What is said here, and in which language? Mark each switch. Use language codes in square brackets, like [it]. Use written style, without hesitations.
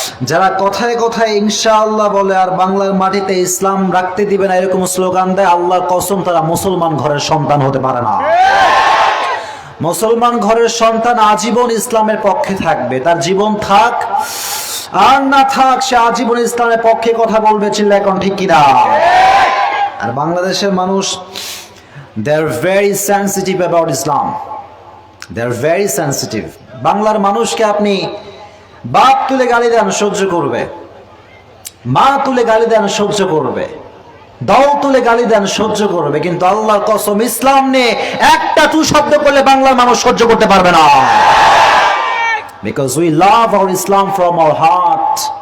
[bn] যারা কথায় কথায় ইনশাআল্লাহ বলে আর বাংলার মাটিতে ইসলাম রাখতে দিবে না এরকম স্লোগান দেয়, আল্লাহর কসম তারা মুসলমান ঘরের সন্তান হতে পারে না। মুসলমান ঘরের সন্তান আজীবন ইসলামের পক্ষে থাকবে, তার জীবন থাক আর না থাক সে আজীবন ইসলামের পক্ষে কথা বলবে। চিল্লায় কোন ঠিক কিনা? আর বাংলাদেশের মানুষ, [en] they are very sensitive about Islam. They are very sensitive. [bn] বাংলার মানুষকে আপনি বাপ তুলে গালি দেন সহ্য করবে, মা তুলে গালি দেন সহ্য করবে, দল তুলে গালি দেন সহ্য করবে, কিন্তু আল্লাহর কসম ইসলাম নিয়ে একটা টু শব্দ করলে বাংলার মানুষ সহ্য করতে পারবে না। [en] Because we love our Islam from our heart.